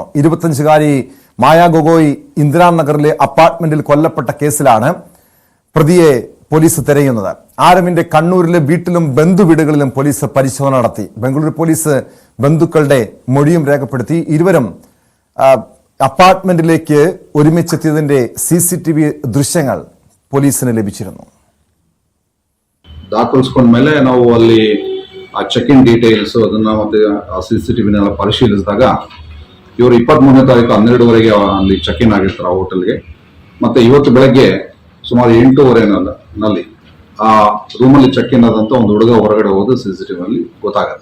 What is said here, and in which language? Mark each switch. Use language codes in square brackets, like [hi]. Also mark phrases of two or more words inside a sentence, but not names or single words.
[ml] 25-കാരി മായ ഗൊഗോയ് ഇന്ദിരാനഗറിലെ അപ്പാർട്ട്മെന്റിൽ കൊല്ലപ്പെട്ട കേസിലാണ് പ്രതിയെ പോലീസ് തിരയുന്നത്. ആരവിന്റെ കണ്ണൂരിലെ വീട്ടിലും ബന്ധുവീടുകളിലും പോലീസ് പരിശോധന നടത്തി. ബംഗളൂരു പോലീസ് ബന്ധുക്കളുടെ മൊഴിയും രേഖപ്പെടുത്തി. ഇരുവരും അപ്പാർട്ട്മെന്റിലേക്ക് ഒരുമിച്ചെത്തിയതിന്റെ CCTV ദൃശ്യങ്ങൾ പോലീസിന് ലഭിച്ചിരുന്നു. [kn] ದಾಖಲಿಸ್ಕೊಂಡ್ಮೇಲೆ ನಾವು ಅಲ್ಲಿ ಆ [en] check in details [kn] ಅದನ್ನ ಮತ್ತೆ CCTVನೆಲ್ಲ ಪರಿಶೀಲಿಸಿದಾಗ ಇವರು 23ನೇ ತಾರೀಕು 12ವರೆಗೆ ಅಲ್ಲಿ [en] check in [kn] ಆಗಿರ್ತಾರೆ ಆ ಹೋಟೆಲ್ಗೆ. ಮತ್ತೆ ಇವತ್ತು ಬೆಳಗ್ಗೆ ಸುಮಾರು 8:30ನಲ್ಲಿ ಆ ರೂಮಲ್ಲಿ [en] check in [kn] ಆದಂತ ಒಂದು ಹುಡುಗ ಹೊರಗಡೆ ಹೋದ CCTV ಅಲ್ಲಿ ಗೊತ್ತಾಗತ್ತೆ.